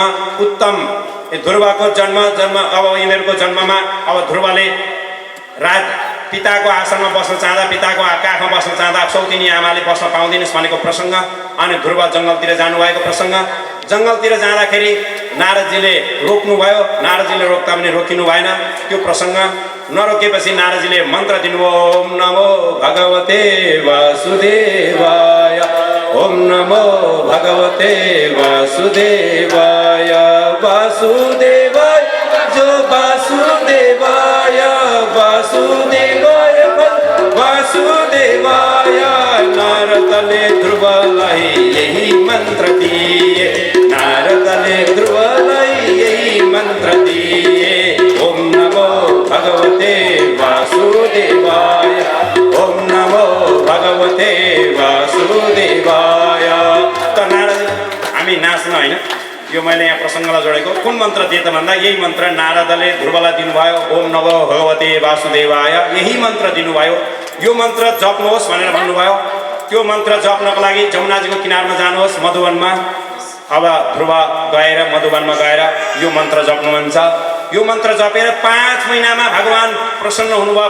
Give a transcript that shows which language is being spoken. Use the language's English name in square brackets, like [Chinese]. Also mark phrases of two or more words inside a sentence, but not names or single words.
[Nepali] ध्रुवको जन्म अब यिनीहरूको जन्ममा अब ध्रुवले पिताको आसनमा बस्न चाहँदा, पिताको काखमा बस्न चाहँदा सौतिनी आमाले बस्न पाउँदैनस् भनेको प्रसङ्ग। अनि ध्रुव जङ्गलतिर जानुभएको प्रसङ्ग। जङ्गलतिर जाँदाखेरि नारदजीले रोक्नुभयो। नारदजीले रोक्दा पनि रोकिनु भएन त्यो प्रसङ्ग। नरोकेपछि नारदजीले मन्त्र दिनुभयो, [Sanskrit] ओम नमो भगवते वासुदेवाय, ओम नमो भगवते वासुदेवाय, वासुदेवाय जो वासुदेवाय, वासुदेवाय वासुदेवाय। [Nepali] नारदले ध्रुवलाई यही मन्त्र दिए, नारदले ध्रुवलाई यही मन्त्र दिए, [Sanskrit] ओम नमो भगवते वासुदेवाय, ओम नमो भगवते वासुदेवाय। [Nepali] त नारद हामी नाच्न होइन, यो मैले यहाँ प्रसङ्गलाई जोडेको। कुन मन्त्र दिए त भन्दा यही मन्त्र नारदले ध्रुवलाई दिनुभयो, [Sanskrit] ओम नमो भगवते वासुदेवाय। [Nepali] यही मन्त्र दिनुभयो। यो मन्त्र जप्नुहोस् भनेर भन्नुभयो। त्यो मन्त्र जप्नको लागि जमुनाजीको किनारमा जानुहोस् मधुवनमा। अब ध्रुव गएर मधुवनमा गएर यो मन्त्र जप्नुहुन्छ। यो मन्त्र जपेर 5 महिनामा भगवान् प्रसन्न हुनुभयो।